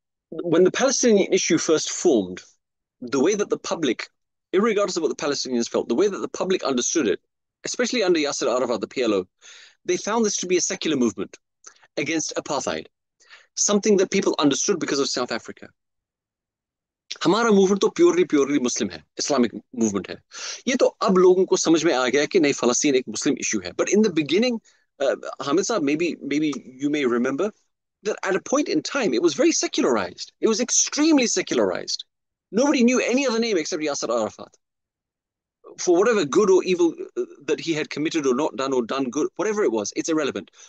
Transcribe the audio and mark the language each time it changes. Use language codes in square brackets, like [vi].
[en] When the Palestinian issue first formed, the way that the public, irregardless of what the Palestinians felt, the way that the public understood it, especially under Yasser Arafat, the PLO, they found this to be a secular movement against apartheid, something that people understood because of South Africa. [ur] ہمارا movement تو purely مسلم ہے, Islamic movement ہے. یہ تو اب لوگوں کو سمجھ میں آ گیا کہ نہیں, فلسطین ایک مسلم ایشو ہے. [en] But in the beginning, Hamid صاحب, maybe you may remember that at a point in time it was very secularized. It was extremely secularized. Nobody knew any other name except Yasser Arafat. For whatever good or evil that he had committed or not done or done good, whatever it was, it's irrelevant.